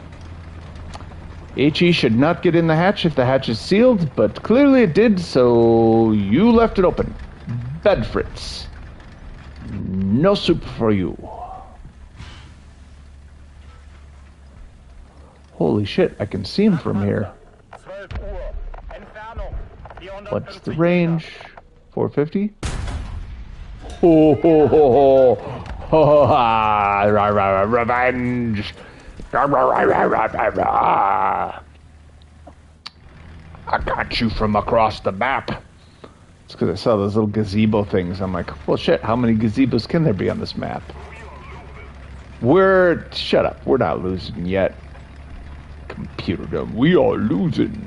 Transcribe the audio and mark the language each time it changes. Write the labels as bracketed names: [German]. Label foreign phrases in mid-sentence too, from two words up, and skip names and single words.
[English] HE should not get in the hatch if the hatch is sealed, but clearly it did, so you left it open. Bad Fritz. No soup for you. Holy shit, I can see him from here. [German] 12 Uhr. Entfernung. 450 [English] What's the range? 450? Ho ho ho ho! Ho ho ha! Rah, rah, rah, revenge! Rah, rah, rah, rah, rah, rah, rah. I got you from across the map. It's because I saw those little gazebo things. I'm like, well, shit, how many gazebos can there be on this map? Shut up. We're not losing yet. Computer dumb. We are losing.